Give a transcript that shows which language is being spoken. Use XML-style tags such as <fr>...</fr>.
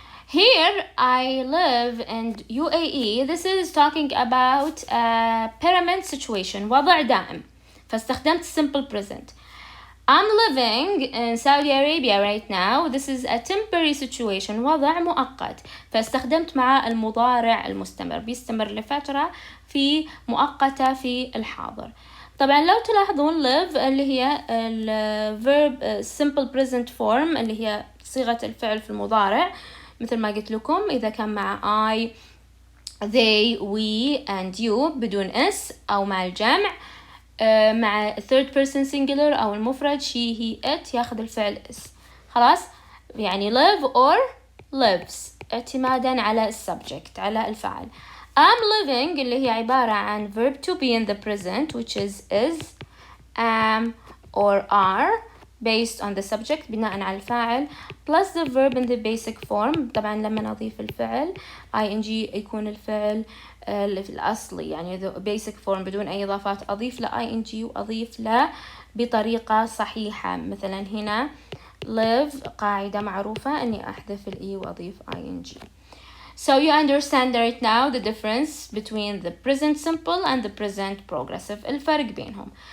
<en>Here I live in UAE. This is talking about a permanent situation,</en> <ar>وضع دائم. فاستخدمت</ar> <en>simple present. I'm living in Saudi Arabia right now. This is a temporary situation,</en> <ar>وضع مؤقت. فاستخدمت مع المضارع المستمر، بيستمر لفترة في مؤقتة في الحاضر. طبعا لو تلاحظون live اللي هي verb simple present form اللي هي صيغة الفعل في المضارع، مثل ما قلت لكم إذا كان مع</ar> <en>I, they, we and you</en> <ar>بدون اس أو مع الجمع، مع third person singular أو المفرد she, he, it ياخذ الفعل اس. خلاص، يعني live or lives اعتمادا على subject، على الفعل.</ar> <en>I'm living</en> <ar>اللي هي عبارة عن</ar> <en>verb to be in the present, which is, am or are based on the subject</en> <ar>بناء على الفاعل</ar> <en>plus the verb in the basic form.</en> <ar>طبعا لما نضيف الفعل ing يكون الفعل الأصلي، يعني the basic form بدون أي إضافات، أضيف له ing وأضيف له بطريقة صحيحة. مثلا هنا live قاعدة معروفة أني أحذف الإي وأضيف ing.</ar> <en>So you understand right now the difference between the present simple and the present progressive،</en> <ar>الفرق بينهم.</ar>